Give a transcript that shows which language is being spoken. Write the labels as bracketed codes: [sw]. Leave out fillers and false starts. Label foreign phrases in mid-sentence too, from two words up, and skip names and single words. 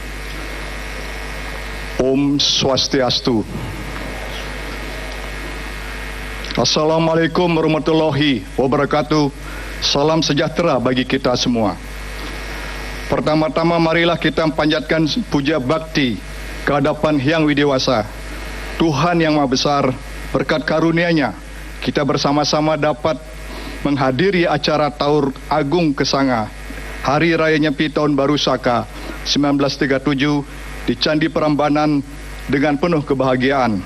[ban] Om Swastiastu. [ar] السلام عليكم ورحمة الله وبركاته. [id] Salam sejahtera bagi kita semua. Pertama-tama marilah kita panjatkan puja bakti kehadapan Hyang Widewasa, Tuhan yang Maha Besar. Berkat karunia-Nya kita bersama-sama dapat menghadiri acara Taur Agung Kesanga Hari Raya Nyepi Tahun Baru Saka 1937 di Candi Prambanan dengan penuh kebahagiaan.